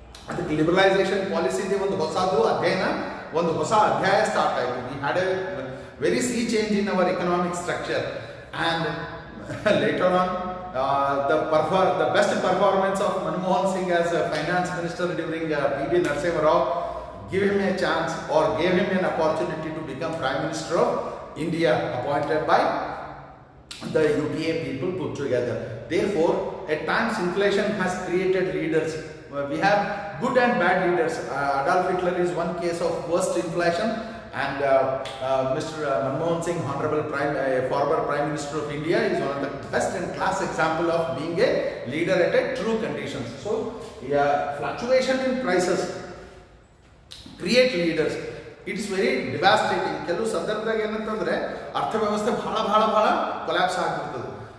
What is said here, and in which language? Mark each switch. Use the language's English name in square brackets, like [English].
[Kannada] ಅದಕ್ಕೆ ಲಿಬರಲೈಸೇಷನ್ ಪಾಲಿಸಿಗೆ ಒಂದು ಹೊಸದು ಅಧ್ಯಯನ, ಒಂದು ಹೊಸ ಅಧ್ಯಾಯ ಸ್ಟಾರ್ಟ್ ಆಯಿತು. [English] We had a very sea change in our economic structure and later on the best performance of Manmohan Singh as a finance minister during P.V. Narasimha Rao give him a chance or gave him an opportunity to become Prime Minister of India, appointed by the UPA people put together. Therefore, at times inflation has created leaders. We have good and bad leaders. Adolf Hitler is one case of worst inflation, and Mr. Manmohan Singh, Honorable former Prime Minister of India, is one of the best and class example of being a leader at a true conditions. So, fluctuation in prices create leaders. It is very devastating. [Kannada] ಕೆಲವು ಸಂದರ್ಭದಾಗ ಏನಂತಂದ್ರೆ ಅರ್ಥವ್ಯವಸ್ಥೆ ಬಹಳ collapse ಆಗಿರ್ತದೆ.